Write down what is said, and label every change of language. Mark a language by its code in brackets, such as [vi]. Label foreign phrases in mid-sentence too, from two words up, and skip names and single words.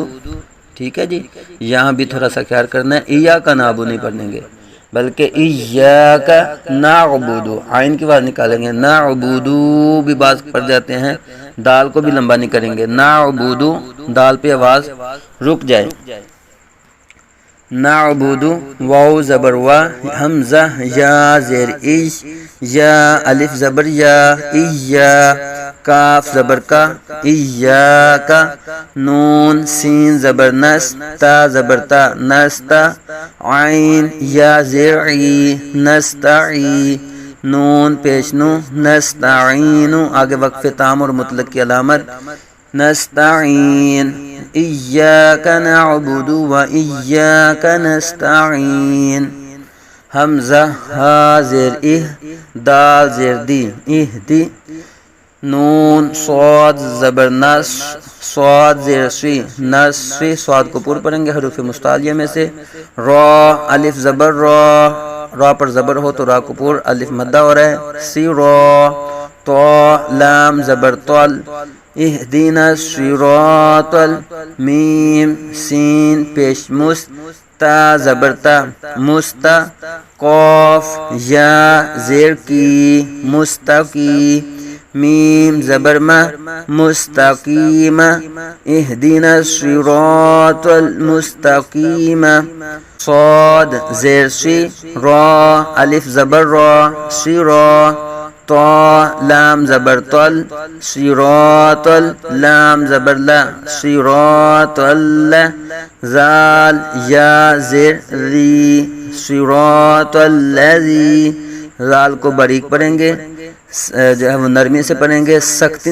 [ur] ٹھیک ہے جی یہاں بھی تھوڑا سا خیال کرنا ہے [ar] ایاک نعبدو [ur] نہیں پڑھیں گے بلکہ [ar] ایاک نعبدو [ur] عین کی آواز نکالیں گے نعبدو بھی باز پڑ جاتے ہیں دال کو بھی لمبا نہیں کریں گے نعبدو دال پہ آواز رک جائے. نعبدو واو زبر وا حمزہ یا زیر اش یا الف زبر یا ایا کاف زبر کا ایاک نون سین زبر نس تا زبر تا نستا عین یا زیر ای نستعی نون پیش نو نستعین آگے وقف تام اور مطلق کی علامت نستعین [ar] ایاک نعبد و ایاک نستعین. [ur] حمزہ ہا زیر اہ دال زیر دی اہدی نون صاد زبر نس صاد زیر سوی نسوی صاد کو پور پڑھیں گے حروف مستعلیہ میں سے. را الف زبر را پر زبر ہو تو را کو پور الف مدہ ہو رہا ہے سی را تو لام زبر طل [ar] اہدینا الصراط [ur] میم سین پیش مست تا زبر تا مستا قاف یا زیر کی مستقی میم زبر ما مستقیم [ar] اہدینا الصراط المستقیم. [ur] صاد زیر سی را الف زبر را سی را طا لام زبر طل صراط لام زبر لا [ar] صراط اللہ [ur] زال یا زیر ری [ar] صراط الذی [ur] زال کو باریک پڑھیں گے جو ہے وہ نرمی سے پڑھیں گے سختی